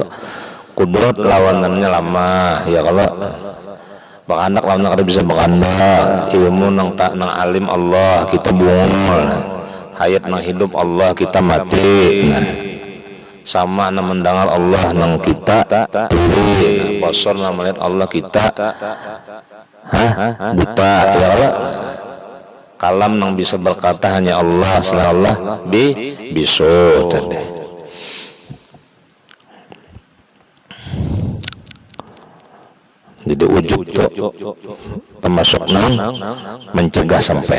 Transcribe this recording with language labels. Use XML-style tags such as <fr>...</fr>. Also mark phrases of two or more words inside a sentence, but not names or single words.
<bjn>Kudrat lawanannya lama, ya kalau bakanak lawan kada bisa bakanak, ilmu nang tak nang alim Allah kita bungul, hayat nang hidup Allah kita mati. Nah, sama nang mendengar Allah nang kita tuli, basar nang melihat Allah kita buta, ya Allah. Kalam nang bisa berkata hanya Allah, selain Allah bisu tadi. Jadi ujub itu termasuk nang mencegah sampai.</bjn>